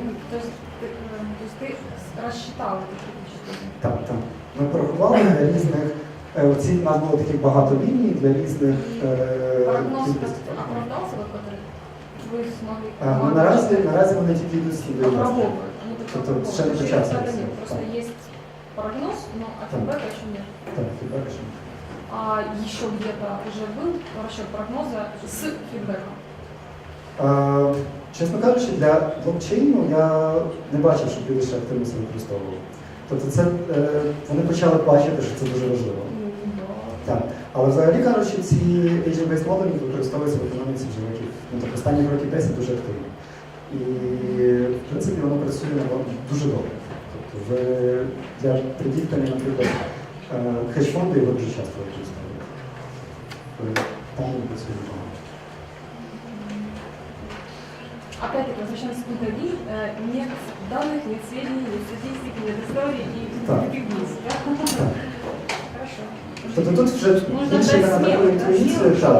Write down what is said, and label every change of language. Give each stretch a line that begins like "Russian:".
Ukrainian: Тобто ти розчитав такі? Так. Ми порахували для різних, у нас було таких багато ліній для різних кількостей. Оправдався, ви змогли? Наразі вони тільки йдуть з Обробки. Тобто ще не почався. Просто є прогноз,
Russian: а фидбэка еще нет. Так, фидбэка еще нет. А еще где-то уже был расчет прогноза с фидбэком?
Ukrainian: Чесно кажучи, для блокчейну я не бачив, щоб люди ще активно це використовували. Тобто вони почали бачити, що це дуже важливо. Так. Але взагалі кажучи, ці agent-based моделі використовуються в економіці вже років, останніх років 10 дуже активно. І в принципі воно працює дуже добре. Тобто для предіктання, наприклад, хедж-фонди його дуже часто використовують. Там не працює багато.
Russian: Опять-таки, возвращаемся к пункту 1. Нет данных, нет сведений, нет статистики, нет истории и таких вниз. Хорошо.
Ukrainian: Тобто тут вже більше на таку інтуїцію.